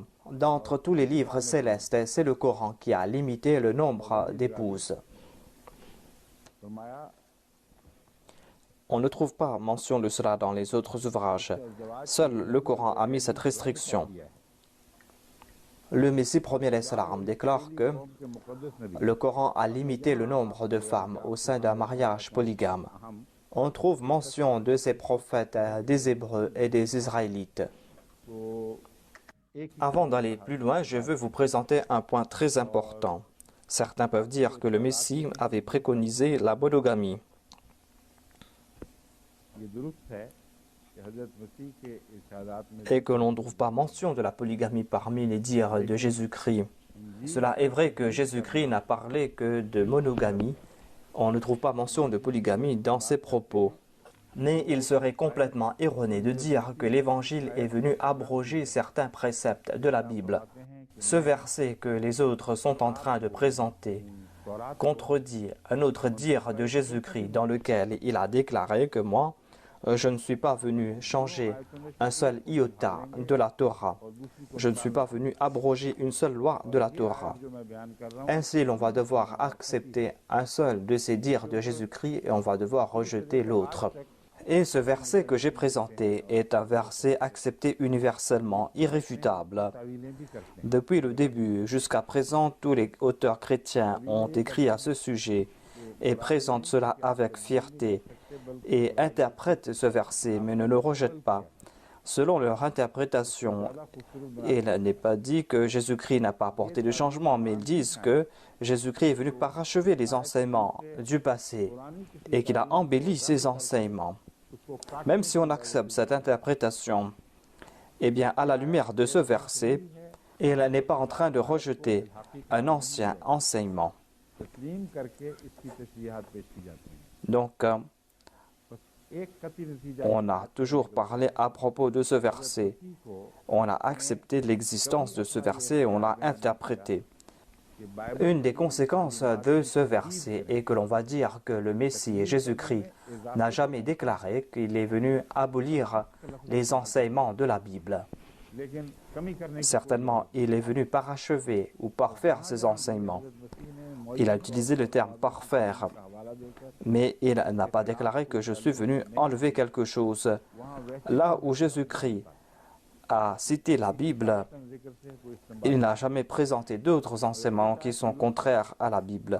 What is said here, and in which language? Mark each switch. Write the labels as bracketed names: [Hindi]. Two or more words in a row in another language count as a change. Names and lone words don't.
[French] D'entre tous les livres célestes, c'est le Coran qui a limité le nombre d'épouses. फरमाया On ne trouve pas mention de cela dans les autres ouvrages. Seul le Coran a mis cette restriction. Le Messie premier [Arabic] عليه السلام [French] déclare que [Urdu] کے مقدس نبی [French] le Coran a limité le nombre de femmes au sein d'un mariage polygame. On trouve mention de ces prophètes des Hébreux et des Israélites. [Urdu] کو ایک [French] Avant d'aller plus loin, je veux vous présenter un point très important. Certains peuvent dire que le Messie avait préconisé la monogamie. [Urdu] یہ درست ہے کہ حضرت مسیح کے ارشادات میں [French] Et que l'on ne trouve pas mention de la polygamie parmi les dires de Jésus-Christ. Cela est vrai que Jésus-Christ n'a parlé que de monogamie. On ne trouve pas mention de polygamie dans ses propos. Mais il serait complètement erroné de dire que l'Évangile est venu abroger certains préceptes de la Bible. Ce verset que les autres sont en train de présenter contredit un autre dire de Jésus-Christ dans lequel il a déclaré que moi, je ne suis pas venu changer un seul iota de la Torah. Je ne suis pas venu abroger une seule loi de la Torah. [Urdu] جو میں بیان کر رہا ہوں [French] Ainsi, l'on va devoir accepter un seul de ces dires de Jésus-Christ et on va devoir rejeter l'autre. Et ce verset que j'ai présenté est un verset accepté universellement, irréfutable. [Urdu] تاویلیں بھی کرتے ہیں [French] Depuis le début jusqu'à présent, tous les auteurs chrétiens ont écrit à ce sujet et présentent cela avec fierté et interprètent ce verset mais ne le rejettent pas. Selon leur interprétation, il n'est pas dit que Jésus-Christ n'a pas apporté de changement, mais ils disent que Jésus-Christ est venu parachever les enseignements du passé et qu'il a embelli ces enseignements. Même si on accepte cette interprétation, eh bien, à la lumière de ce verset, il n'est pas en train de rejeter un ancien enseignement. [Urdu] تسلیم کر کے اس کی تشریحات پیش کی جاتی ہیں [French] Donc, [Urdu] بس ایک قطعی نتیجہ [French] on a toujours parlé à propos de ce verset. को On a accepté l'existence de ce verset et on l'a interprété. [Urdu] کہ بائبل [French] Une des conséquences de ce verset est que l'on va dire que le Messie, Jésus-Christ, n'a jamais déclaré qu'il est venu abolir les enseignements de la Bible. [Urdu] لیکن کمی کرنے کی [French] Certainement, il est venu parachever ou parfaire ces enseignements. Il a utilisé le terme « parfaire », mais il n'a pas déclaré que je suis venu enlever quelque chose. Là où Jésus-Christ a cité la Bible, il n'a jamais présenté d'autres enseignements qui sont contraires à la Bible.